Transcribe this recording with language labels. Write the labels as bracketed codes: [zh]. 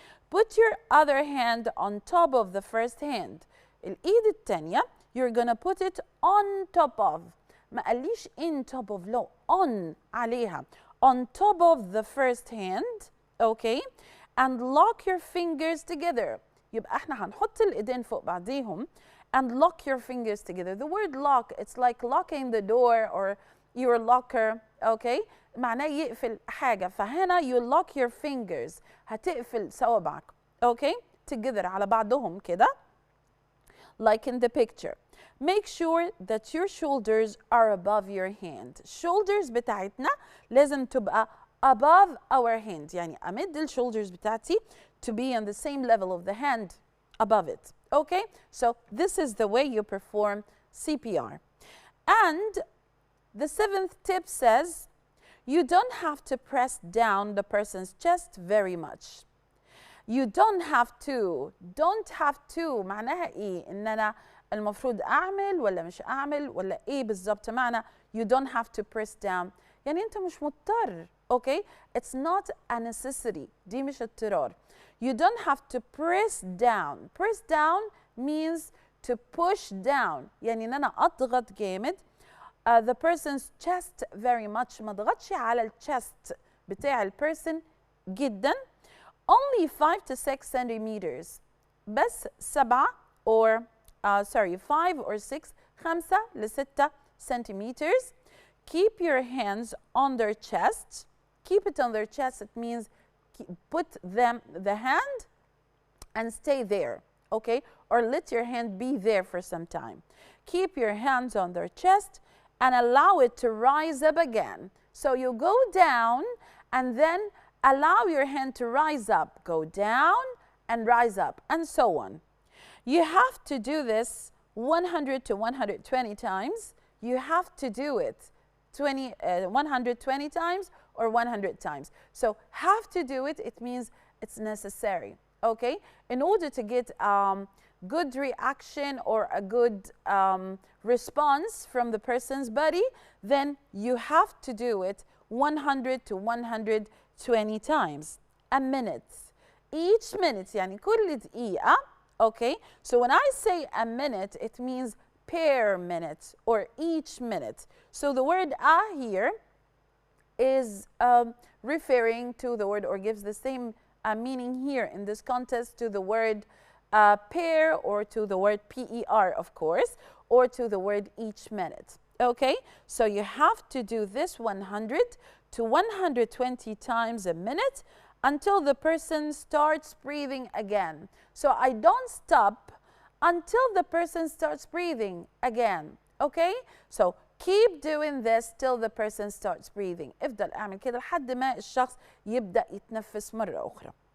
[en] Put your other hand on top of the first hand. [ar] الإيد التانية [en] you're gonna put it on top of. [ar] ما قاليش [en] in top of, لا on عليها. On top of the first hand. Okay? And lock your fingers together. [ar] يبقى احنا هنحط الإيدين فوق بعضيهم [en] and lock your fingers together. The word lock, it's like locking the door or your locker. [ar] Okay? معناه يقفل حاجة. [en] فهنا you lock your fingers. [ar] هتقفل صوابعك. Okay? Together على بعضهم كده. [en] Like in the picture. Make sure that your shoulders are above your hand. Shoulders [ar] بتاعتنا لازم تبقى [en] above our hand. [ar] يعني أمد الشولدرز بتاعتي [en] to be on the same level of the hand above it. Okay? So this is the way you perform CPR. And the 7th tip says, you don't have to press down the person's chest very much. You don't have to. [ar] Don't have to معناها إيه؟ إن أنا المفروض أعمل ولا مش أعمل ولا إيه بالظبط معنى [en] you don't have to press down. [ar] يعني أنت مش مضطر. Okay? [en] It's not a necessity. [ar] دي مش اضطرار. [en] You don't have to press down. Press down means to push down. [ar] يعني إن أنا أضغط جامد [en] the person's chest very much. [ar] ما أضغطش على الchest بتاع البرسون جدا. [en] Only 5 to 6 centimeters. بس 7 or 5 or 6 5 ل 6 centimeters. Keep your hands on their chest. Keep it on their chest. It means put the hand and stay there. Okay? Or let your hand be there for some time. Keep your hands on their chest and allow it to rise up again. So you go down and then allow your hand to rise up. Go down and rise up and so on. You have to do this 100 to 120 times. You have to do it 120 times or 100 times. So have to do it, it means it's necessary. Okay? In order to get good reaction or a good response from the person's body, then you have to do it 100 to 120 times. A minute. Each minute, [ar] يعني كل دقيقة. [en] Okay? So when I say a minute, it means per minute or each minute. So the word here is referring to the word or gives the same meaning here in this context to the word per or to the word per, of course, or to the word each minute. Okay? So you have to do this 100 to 120 times a minute until the person starts breathing again. So I don't stop until the person starts breathing again. Okay? So keep doing this till the person starts breathing. [ar] افضل اعمل كده لحد ما الشخص يبدأ يتنفس مرة أخرى.